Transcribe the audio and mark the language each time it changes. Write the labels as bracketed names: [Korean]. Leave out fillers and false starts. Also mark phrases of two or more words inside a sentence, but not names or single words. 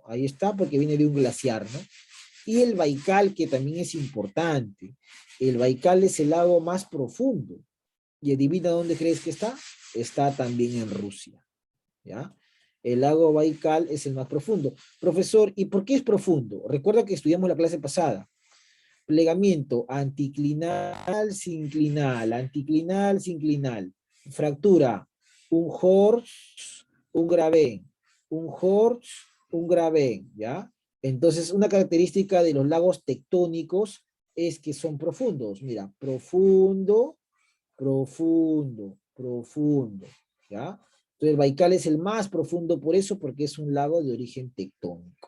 [Spanish] Ahí está porque viene de un glaciar, ¿no? Y el Baikal, que también es importante. El Baikal es el lago más profundo. ¿Y adivina dónde crees que está? Está también en Rusia, ¿ya? El lago Baikal es el más profundo. Profesor, ¿y por qué es profundo? Recuerda que estudiamos la clase pasada. Plegamiento anticlinal, sinclinal, anticlinal, sinclinal. Fractura, un Horst, un Gravén. Un Horst, un Gravén, ¿ya? Entonces, una característica de los lagos tectónicos es que son profundos. Mira, profundo, profundo, profundo, ¿ya? Entonces, el Baikal es el más profundo por eso, porque es un lago de origen tectónico.